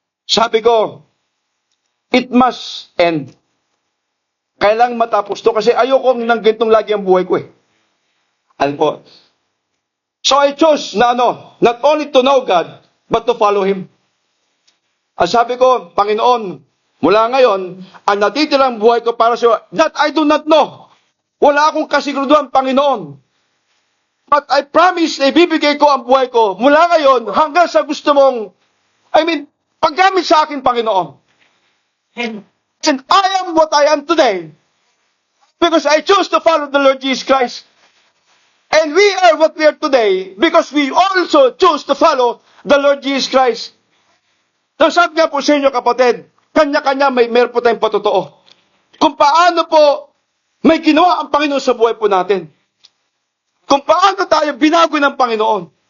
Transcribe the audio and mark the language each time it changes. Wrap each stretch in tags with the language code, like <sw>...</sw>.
<tl>Sabi ko,</tl> <en>it must end.</en> <tl>Kailangang matapos to kasi ayokong nang gintong lagi ang buhay ko eh. Ano po?</tl> <en>So I chose na not only to know God, but to follow Him.</en> <tl>At sabi ko, Panginoon, mula ngayon, ang natitirang buhay ko para sa</tl> <en>that I do not know.</en> <tl>Wala akong kasiguraduhan, Panginoon.</tl> <en>But I promise</en> <tl>na ibibigay ko ang buhay ko mula ngayon hanggang sa gusto mong, paggamit sa akin, Panginoon.</tl> <en>And I am what I am today because I chose to follow the Lord Jesus Christ. And we are what we are today because we also choose to follow the Lord Jesus Christ.</en> <tl>So sabi nga po sa inyo, kapatid, kanya-kanya meron po tayong patotoo. Kung paano po may ginawa ang Panginoon sa buhay po natin. Kung paano tayo binago ng Panginoon.</tl>